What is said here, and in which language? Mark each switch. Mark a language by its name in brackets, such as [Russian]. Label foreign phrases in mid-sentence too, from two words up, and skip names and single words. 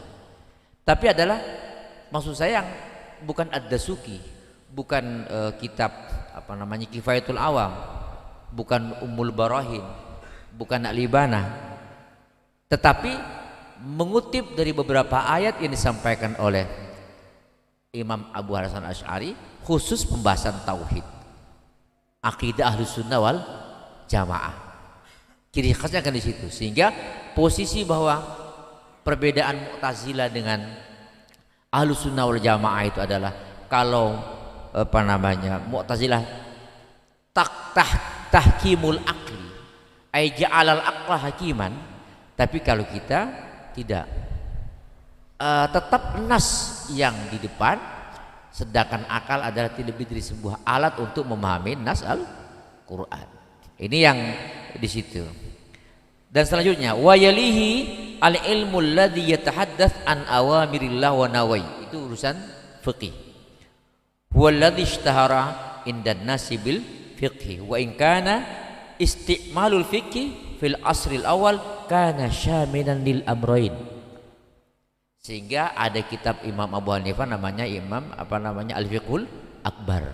[Indonesian] Tapi adalah maksud saya yang bukan ad-Dasuki, bukan kitab apa namanya Kifayatul Awam, bukan Ummul Barahin, bukan Al-Ibanah, tetapi mengutip dari beberapa ayat yang disampaikan oleh Imam Abu Hasan Asy'ari, khusus pembahasan tauhid, akidah Ahlus Sunnah wal Jamaah. Ciri khasnya kan di situ, sehingga posisi bahwa perbedaan Mu'tazilah dengan Ahlus Sunnah wal Jamaah itu adalah, kalau apa namanya Mu'tazilah [Arabic] تحكيم العقل أي جعل العقل حاكما, [Indonesian] tapi kalau kita tidak, tetap nas yang di depan, sedangkan akal adalah tidak lebih dari sebuah alat untuk memahami nas Al-Quran. Ini yang di situ. Dan selanjutnya [Arabic] ويليه العلم الذي يتحدث عن أوامر الله ونواهي, [Indonesian] itu urusan fikih. [Arabic] هو الذي اشتهر عند الناس بالفقه وإن كان استعمال الفقه في العصر الأول كان شاملا للأمرين. [Indonesian] Sehingga ada kitab Imam Abu Hanifah namanya Al-Fiqhul Akbar.